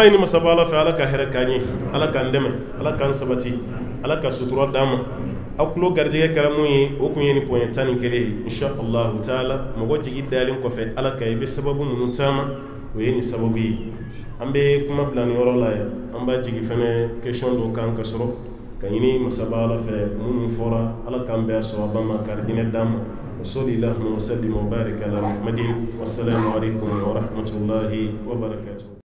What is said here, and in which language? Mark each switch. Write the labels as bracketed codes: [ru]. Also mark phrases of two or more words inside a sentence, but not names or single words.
[bm] ɲini masaba ala fɛ ala ka hɛrɛ k'an ye ala k'an dɛmɛ ala k'an sabati ala ka sutura d'an ma aw tulo garijɛgɛ kɛra mun ye o kun ye nin poɲɛ 11 ye inshallah taala mɔgɔ jigi dalen kɔfɛ ala ka i bɛ sababu minnu taama o ye nin sababu ye an bɛ kuma bila nin yɔrɔ la yan an b'a jigi fɛnɛ question dɔ kan ka sɔrɔ ka ɲini masaba ala fɛ minnu fɔra ala k'an bɛɛ sawaba ma karidinɛ d'an ma [ar] وصلي اللهم وسلم وبارك على محمد والسلام عليكم ورحمة الله وبركاته